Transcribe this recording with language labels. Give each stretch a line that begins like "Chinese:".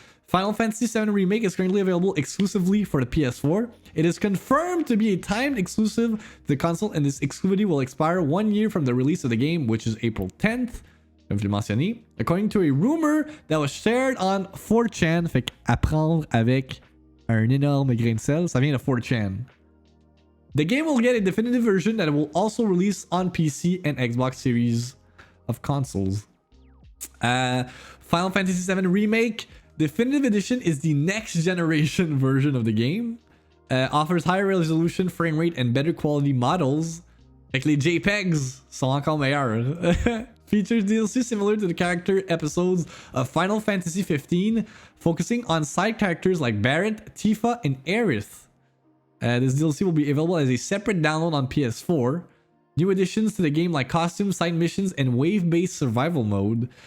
English: Final Fantasy VII Remake is currently available exclusively for the PS4. It is confirmed to be a timed exclusive to the console, and this exclusivity will expire 1 year from the release of the game, which is April 10th,
French: comme je l'ai mentionné,
English: according to a rumor that was shared on 4chan.
French: Fait qu'apprendre avec un énorme grain de sel, ça vient de 4chan.
English: The game will get a definitive version that will also release on PC and Xbox Series of consoles. Final Fantasy VII Remake Definitive Edition is the next generation version of the game. Offers higher resolution, frame rate, and better quality models.
French: Fait que les JPEGs sont encore meilleurs.
English: Features DLC similar to the character episodes of Final Fantasy XV, focusing on side characters like Barret, Tifa, and Aerith. This DLC will be available as a separate download on PS4. New additions to the game like costumes, side missions, and wave-based survival mode.